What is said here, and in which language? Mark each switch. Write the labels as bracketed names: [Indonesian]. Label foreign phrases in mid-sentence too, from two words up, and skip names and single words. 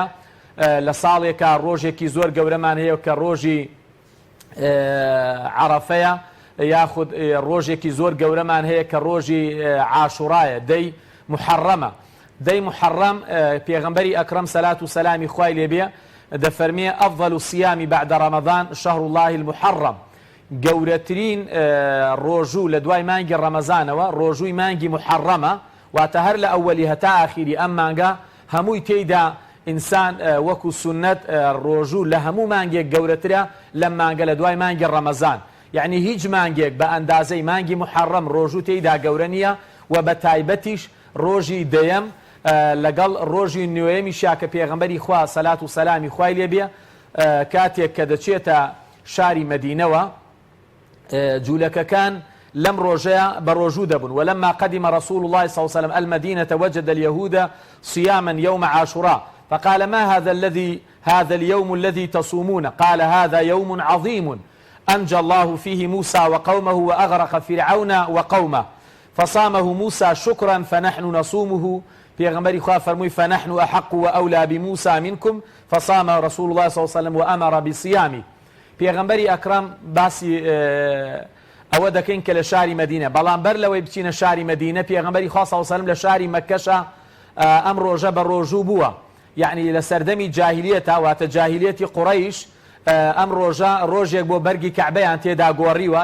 [Central Kurdish] لە ساڵێکە ڕۆژێکی زۆر گەورەمان هەیە کە ڕۆژی عەرەفەیە، یاخود ڕۆژێکی زۆر گەورەمان هەیە کە ڕۆژی عاشوڕایە دەی محەڕەمە. دەی محەڕەم پێغەمبەری ئەکرەم سەلات و سەلامی خوای لێبێ دەفەرمێ [Arabic] ئەفضل الصیام بعد رمضان شهر الله المحەڕەم. [Central Kurdish] گەورەترین ڕۆژوو لە دوای مانگی ڕەمەزانەوە ڕۆژووی مانگی محەڕەمە، واتە هەر لە ئەوەلی هەتا ئاخیری ئەم مانگە هەمووی تێیدا ئینسان وەکو سونەت ڕۆژوو لە هەموو مانگێک گەورەترە لەم مانگە لە دوای مانگی ڕەمەزان. یعنی هیچ مانگێک بە ئەندازەی مانگی محەڕەم ڕۆژوو تێیدا گەورە نییە و بە تایبەتیش ڕۆژی دەیەم لەگەڵ ڕۆژی نوێیەمی شاکە پێغەمبەری خوا سەلات و سەلامی خوای لێبێ کاتێک کە دەچێتە شاری مەدینەوە جوولەکەکان لم روجيا بروجو دبن. [Arabic] ولما قدم رسول الله صلى الله عليه وسلم المدينة وجد اليهود صياما يوم عاشوراء فقال ما هذا اليوم الذي تصومون؟ قال هذا يوم عظيم أنجى الله فيه موسى وقومه وأغرق فرعون وقومه. فصامه موسى شكرا فنحن نصومه [Central Kurdish] پێغەمبەری خوا فەرمووی [Arabic] فنحن أحق وأولى بموسى منكم فصام رسول الله صلى الله عليه وسلم وأمر بصيامه. [Central Kurdish] پێغەمبەری ئەکرام باسی ئەوە دەکەین کە لە شاری مەدینە بەڵام بەر لەوەی بچینە شاری مەدینە پێغەمبەری خوا [Arabic] صلی الله عليه وسلم [Central Kurdish] لە شاری مەککەشە ئەم ڕۆژە بە ڕۆژوو بووە، یعنی لە سەردەمی جاهیلیەتە واتە جاهیلیەتی قوڕەیش ئەم ڕۆژە ڕۆژێک بۆ بەرگی کەعبەیان تێدا گۆڕیوە